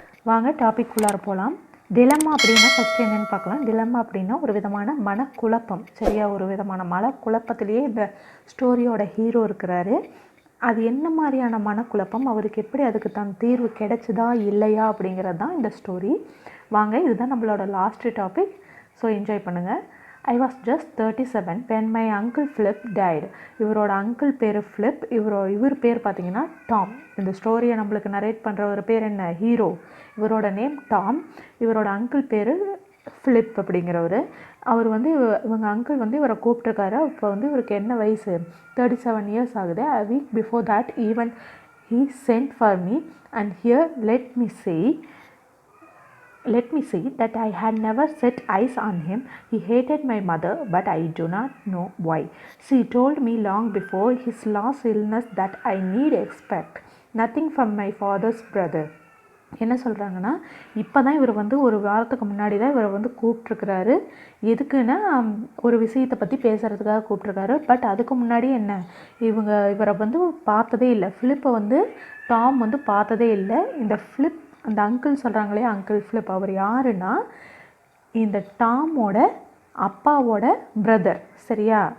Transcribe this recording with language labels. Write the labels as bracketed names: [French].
[Tamil] வாங்க டாபிக் உள்ளார போகலாம். டிலெமா அப்படின்னா ஃபஸ்ட்டு என்னென்னு பார்க்கலாம். டிலெமா அப்படின்னா ஒரு விதமான மனக்குழப்பம், சரியா? ஒரு விதமான மனக்குழப்பத்திலேயே இந்த ஸ்டோரியோட ஹீரோ இருக்கிறாரு. அது என்ன மாதிரியான மனக்குழப்பம், அவருக்கு எப்படி அதுக்கு தன் தீர்வு கிடைச்சதா இல்லையா அப்படிங்கிறது தான் இந்த ஸ்டோரி. வாங்க, இதுதான் நம்மளோட லாஸ்ட்டு டாபிக். ஸோ என்ஜாய் பண்ணுங்கள். [English] I was just 37 when my uncle Flip died. [Tamil] இவரோட அங்கிள் பேர் ஃப்ளிப். இவர் பேர் பார்த்தீங்கன்னா டாம். இந்த ஸ்டோரியை நம்மளுக்கு நரேட் பண்ணுற ஒரு பேர் என்ன, ஹீரோ. இவரோட நேம் டாம். இவரோட அங்கிள் பேர் ஃப்ளிப் அப்படிங்கிறவர். அவர் வந்து இவங்க அங்கிள் வந்து இவரை கூப்பிட்டுருக்காரு. இப்போ வந்து இவருக்கு என்ன வயசு, 37 years ஆகுது. [English] A week before that even he sent for me and here let me say that I had never set eyes on him. He hated my mother, but I do not know why. She told me long before his last illness that I need expect nothing from my father's brother. [Tamil] என்ன சொல்கிறாங்கன்னா, இப்போ தான் இவர் வந்து ஒரு வாரத்துக்கு முன்னாடி தான் இவரை வந்து கூப்பிட்ருக்கிறாரு. எதுக்குன்னா ஒரு விஷயத்தை பற்றி பேசுகிறதுக்காக கூப்பிட்ருக்காரு. பட் அதுக்கு முன்னாடி என்ன, இவரை வந்து பார்த்ததே இல்லை. ஃபிலிப்பை வந்து டாம் வந்து பார்த்ததே இல்லை. இந்த ஃபிலிப், அந்த அங்கிள் சொல்கிறாங்களே, அங்கிள் ஃபிலிப், அவர் யாருன்னா இந்த டாமோட அப்பாவோட பிரதர், சரியா?